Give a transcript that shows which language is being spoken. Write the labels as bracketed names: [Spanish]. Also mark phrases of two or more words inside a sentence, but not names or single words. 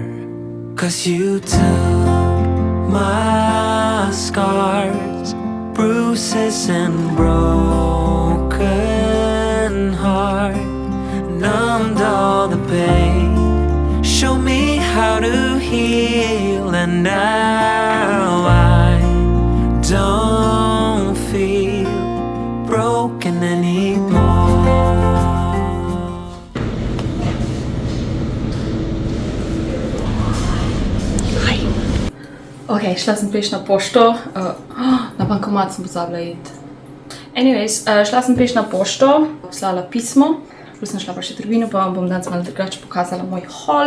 [English] 'Cause you took my scars, bruises and broken heart, numbed all the pain, showed me how to heal, and now I don't feel broken anymore. [Slovenian] Ok, šla sem peš na pošto, na bankomat sem pozabila iti. Anyways, šla sem peš na pošto, poslala pismo, plus sem šla pa še v trgovino, pa vam bom danes malo drugače pokazala moj haul.